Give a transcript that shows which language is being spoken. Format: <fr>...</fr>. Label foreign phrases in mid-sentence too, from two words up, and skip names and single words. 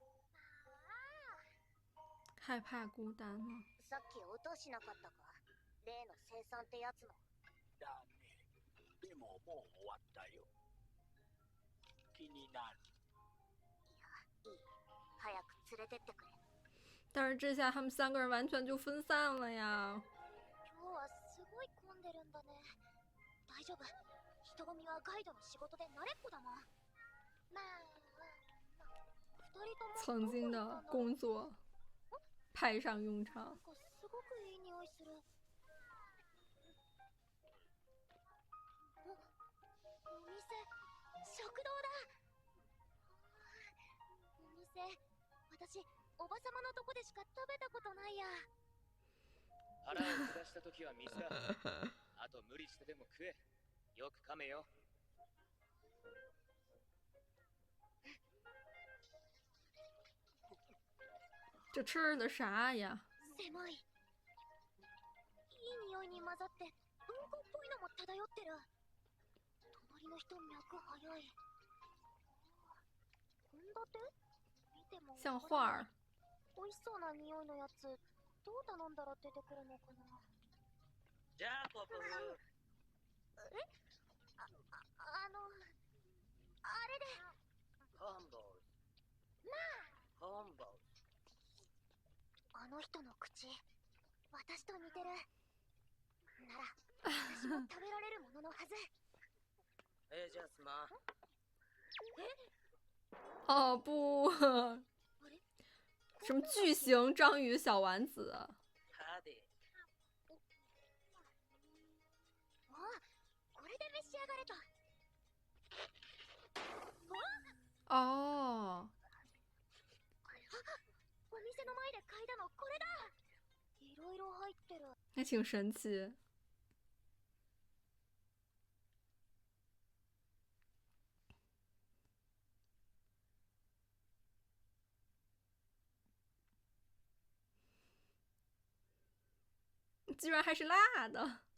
<zh>害怕孤单了。</zh> <ja>さっき音しなかったか？例の生産ってやつの。だね。でももう終わったよ。気になる。いい。早く連れてってくれ。</ja> <zh>但是这下他们3个人完全就分散了呀。</zh> <ja>今日はすごい混んでるんだね。大丈夫。人混みはガイドの仕事で慣れっこだもん。まあ、二人とも</ja> <zh>曾经的工作派上用場。</zh> <ja>なんかすごくいい匂いする。お店、食堂だ。お店、私、おばさまのとこでしか食べたことないや。腹を下した時は水だ。あと無理してでも食え。よく噛めよ。</ja> <zh>这吃的啥呀？</zh> <ja>狭い。いい匂いに混ざって、うんこっぽいのも漂ってる。隣の人脈早い。献立？見ても</ja> <zh>像画儿。</zh> <ja>美味しそうな匂いのやつ、どう頼んだら出てくるのかな。じゃあポポフ。あれで。コンボー。コンボー。あの人の口、私と似てる。なら、私も食べられるもののはず。じゃあすまん。</ja> <zh>哦不，什么巨型章鱼小丸子？</zh> <ja>はで。あ、これで召し上がれと。哦，お店の前で嗅いだのこれだ。いろいろ入ってる。</ja> <zh>还挺神奇。居然还是辣的。</zh>